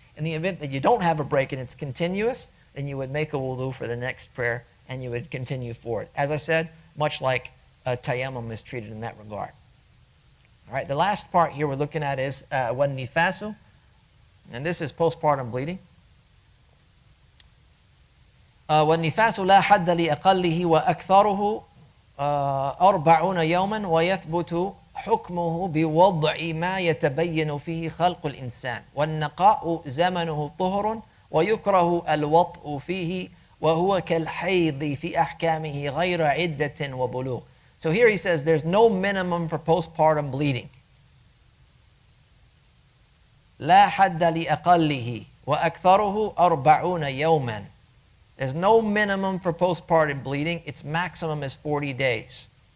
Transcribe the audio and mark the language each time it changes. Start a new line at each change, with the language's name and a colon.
English: In the event that you don't have a break and it's continuous, then you would make a wudu for the next prayer and you would continue forward. As I said, much like a tayammum is treated in that regard. All right, the last part here we're looking at is nifās, and this is postpartum bleeding.
Arabic: والنفاس لا حد لأقله وأكثره 40 يوما ويثبت حكمه بوضع ما يتبين فيه خلق الإنسان والنقاء زمنه طهر ويكره الوطء فيه وهو كالحيض في أحكامه غير عدة وبلوغ.
English: So here he says there's no minimum for postpartum bleeding.
Arabic: لا حد لأقله وأكثره 40 يوما.
English: There's no minimum for postpartum bleeding. Its maximum is 40 days.